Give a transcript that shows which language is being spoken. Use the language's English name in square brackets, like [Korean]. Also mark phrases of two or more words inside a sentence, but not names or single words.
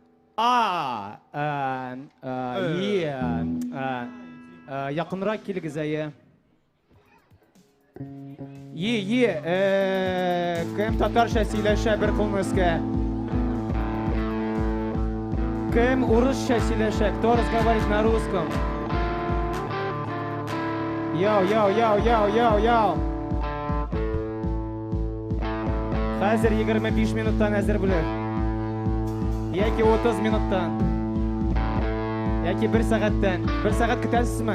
[Tatar] Yaqinroq keligiz aya. Kim tatarcha сөйләшә bir qılmızga. Кем урысша сөйлешек? [Russian] Кто разговаривает на русском? Йоу. [Tatar] Хәзер 25 минуттан әзер булыр. Яки 30 минуттан. Яки 1 сәгатьтән. 1 сәгать көтәсезме?